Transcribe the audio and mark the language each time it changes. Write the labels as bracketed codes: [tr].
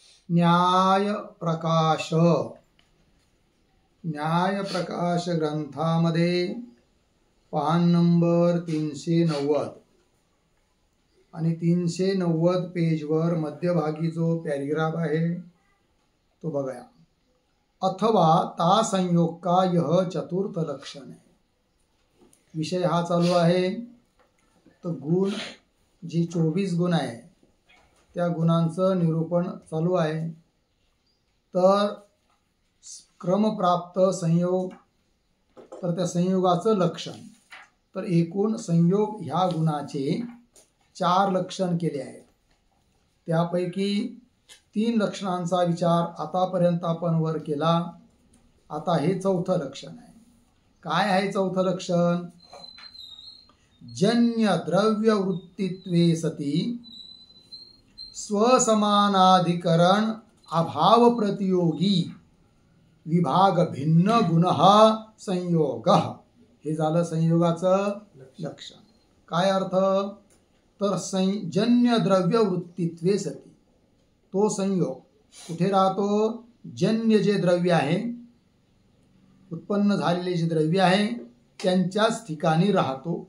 [mr] न्याय प्रकाश ग्रंथामध्ये पान नंबर 390 आणि 390 पेजवर मध्यभागी जो पॅराग्राफ आहे तो बघा। [hi] अथवा ता संयोग का यह चतुर्थ लक्षण है। [mr] विषय हा चालू आहे। तो गुण जी 24 गुण आहे त्या गुणांचं निरूपण चालू आहे। तर क्रमप्राप्त संयोग, तर त्या संयोगाचं लक्षण, तर एकूण संयोग ह्या गुणाचे 4 लक्षण केले आहेत। त्यापैकी 3 लक्षणांचा विचार आतापर्यंत आपण वर केला। आता हे चौथं लक्षण आहे। काय आहे चौथं लक्षण? [sa] जन्य द्रव्य वृत्तित्वे सती स्वसमानाधिकरण अभाव प्रतियोगी विभाग भिन्न गुण संयोग। [mr] हे झालं संयोगाचं लक्षण। काय अर्थ? तर [sa] जन्य द्रव्य वृत्तित्वे सती, [mr] तो संयोग कुठे राहतो? जन्य जे द्रव्य आहे, उत्पन्न झालेले जे द्रव्य आहे त्यांच्याच ठिकाणी राहतो।